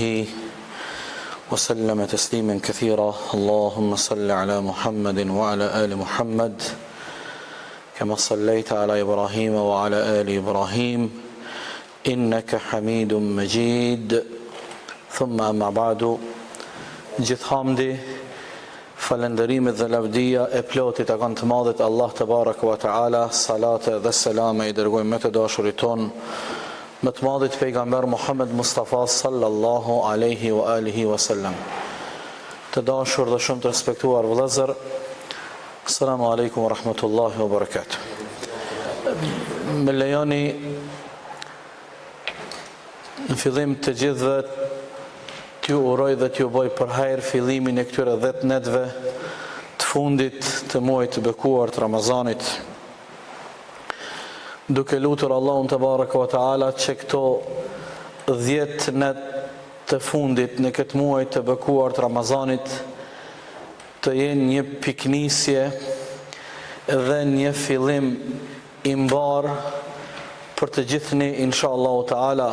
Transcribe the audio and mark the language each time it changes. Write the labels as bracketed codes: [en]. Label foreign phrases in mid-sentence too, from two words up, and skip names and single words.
[ar] وسلم تسليما كثيرا اللهم صل على محمد وعلى آل محمد كما صليت على إبراهيم وعلى آل إبراهيم إنك حميد مجيد ثم أما بعد [sq] gjithë hamdi, falëndërimit dhe lavdia e plotit takon të madhit Allah [ar] تبارك وتعالى, [sq] salate dhe selame I dërgojmë me të dashurit ton, me të madhit pejgamber Muhammed Mustafa [ar] صلى الله عليه وعلى آله وسلم. [sq] Të dashur dhe shumë të respektuar vëllezër, [ar] السلام عليكم ورحمة الله وبركاته. [sq] Me lejoni në fillim të gjithëve t'ju uroj dhe t'ju boj për hajër fillimin e këtyre 10 netëve të fundit të muajit të bekuar të Ramazanit, duke lutur Allahun [ar] تبارك وتعالى [sq] që këto 10 net të fundit në këtë muaj të bekuar të Ramazanit të jenë një piknisje dhe një fillim I mbar për të gjithni [ar] إن شاء الله تعالى.